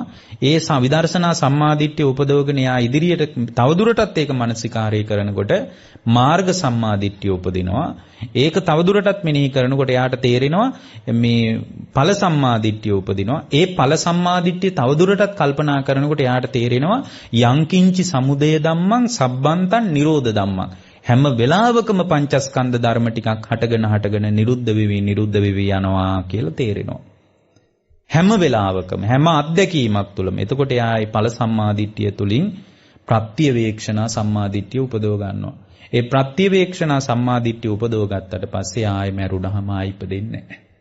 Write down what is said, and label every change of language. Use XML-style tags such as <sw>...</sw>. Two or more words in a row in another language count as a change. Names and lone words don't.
<si>ඒ විදර්ශනා සම්මාදිට්ඨිය උපදවගෙන යා ඉදිරියට තවදුරටත් ඒක මානසිකාරය කරනකොට මාර්ග සම්මාදිට්ඨිය උපදිනවා. ඒක තවදුරටත් මෙනෙහි කරනකොට යාට තේරෙනවා මේ ඵල සම්මාදිට්ඨිය උපදිනවා. ඒ ඵල සම්මාදිට්ඨිය තවදුරටත් කල්පනා කරනකොට යාට තේරෙනවා</si> <pi>යංකින්චි සමුදය ධම්මං සබ්බන්තං නිරෝධ ධම්මං.</pi> <si>හැම වෙලාවකම පංචස්කන්ධ ධර්ම ටිකක් හටගෙන නිරුද්ධ වෙවි යනවා කියලා තේරෙනවා. හැම වෙලාවකම හැම අත්දැකීමක් තුළම. එතකොට යායි ඵල සම්මාදිට්ඨිය තුලින් ප්‍රත්‍යවේක්ෂණා සම්මාදිට්ඨිය උපදව ගන්නවා. ඒ ප්‍රත්‍යවේක්ෂණා සම්මාදිට්ඨිය උපදව ගත්තට පස්සේ ආයෙ මරුණාම ආයෙ ඉපදෙන්නේ නැහැ.</si>